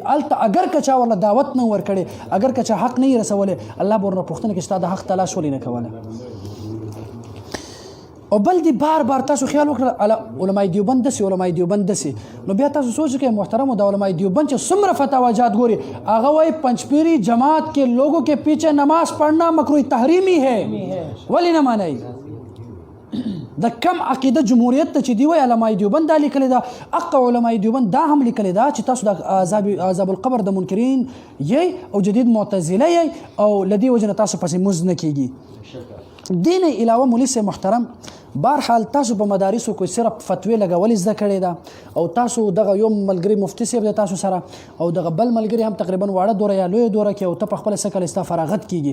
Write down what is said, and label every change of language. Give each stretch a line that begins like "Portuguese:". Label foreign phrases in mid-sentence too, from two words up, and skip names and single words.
Pashto: هلته اگر که چا ورله دعوت نه ورکړې، اگر که چا حق نه یې رسولی، الله به ورنه پوښتنه کوي چې تا د حق تلاش ولې نه کوله. او بل دی بار بار تاسو خیال وکړه علماء دیوبند دسي، علماء دیوبند دسي. نو بیا تاسو سوچ کړئ محترم د علماء دیوبند چې څومره فتاواجات ګوري، هغه وایي
Urdu: پنجپیری جماعت کے لوگوں کے پیچھے نماز پڑھنا مکروہ تحریمی ہے.
Pashto: ولی نه مانئ د کم عقیده جمهوریت ته چې دی وایي علماء دیوبند دا لیکلې ده. حق علماء دیوبند دا هم لیکلې ده چې تاسو د عذاب القبر د منکرین یی او جدید معتزله یی او له دې وجې نه تاسو پسې مزد نه کېږي. دې نه علاوه مولوي صاحب محترم بهرحال تاسو په مدارسو کې صرف فتوی لګول زده کړې ده او تاسو دغه یو ملګری مفتي صاحب د تاسو سره او دغه بل ملګری هم تقریبا واړه دوره یا لویه دوره کې او ته په خپل سکل استا فراغت کیږي.